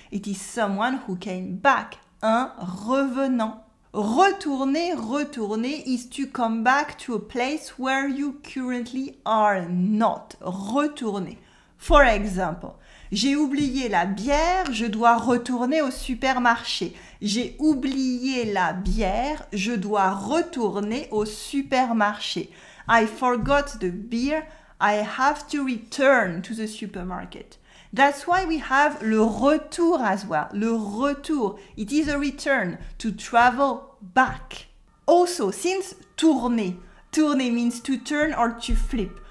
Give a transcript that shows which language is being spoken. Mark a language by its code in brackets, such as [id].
[en] It is someone who came back. Un revenant. Retourner is to come back to a place where you currently are not. [fr] Retourner. [en] For example, [fr] j'ai oublié la bière, je dois retourner au supermarché. J'ai oublié la bière, je dois retourner au supermarché. [en] I forgot the beer, I have to return to the supermarket. That's why we have le retour as well. Le retour, it is a return, to travel back. Also, since tourner means to turn or to flip.